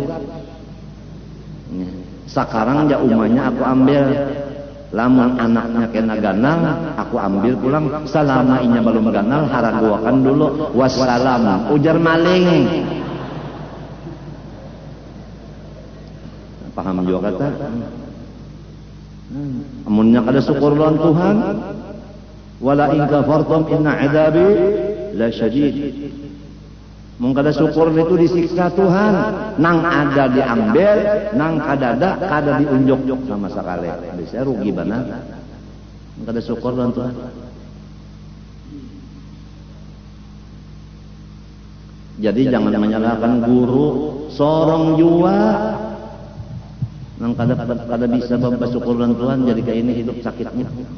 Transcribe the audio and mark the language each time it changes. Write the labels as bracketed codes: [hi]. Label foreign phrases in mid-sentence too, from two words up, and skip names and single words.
[bjn] Sekarang ya umanya aku ambil, lamun anaknya kena ganal, aku ambil pulang. Selama inya belum ganal, haraguakan dulu. Wassalam, ujar maling. Paham juga kata? Amunnya kada syukur lawan Tuhan, [ar] ولئن كفرتم إن عذابي لشديد. [bjn] Mun kada syukur itu disiksa Tuhan, nang ada diambil, nang kadada kada diunjuk sama sekali. Bisa rugi benar. Kada syukur lawan Tuhan. Jadi jangan menyalahkan guru, sorong jua nang kada bisa bersyukur lawan Tuhan, jadi kayak ini hidup sakitnya.